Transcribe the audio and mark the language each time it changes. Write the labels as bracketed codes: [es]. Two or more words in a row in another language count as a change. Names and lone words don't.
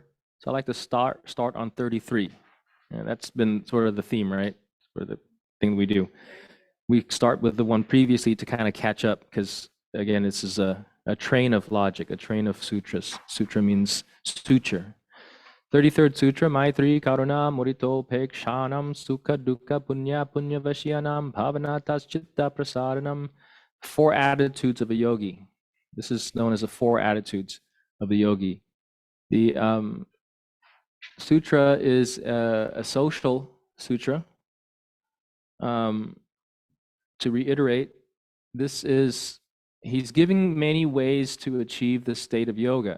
[en] So I like to start on 33. And that's been sort of the theme, right? For the thing we do. We start with the one previously to kind of catch up because again, this is a train of logic, a train of sutras. Sutra means suture. 33rd Sutra, [sa] Maitri, Karuna, Murito, Pekshanam, Sukha, Dukkha, Punya, Punya Vashyanam, Bhavanatas, Chitta, Prasaranam. [en] 4 attitudes of a yogi. This is known as the 4 attitudes of a yogi. The sutra is a social sutra. To reiterate, he's giving many ways to achieve the state of yoga.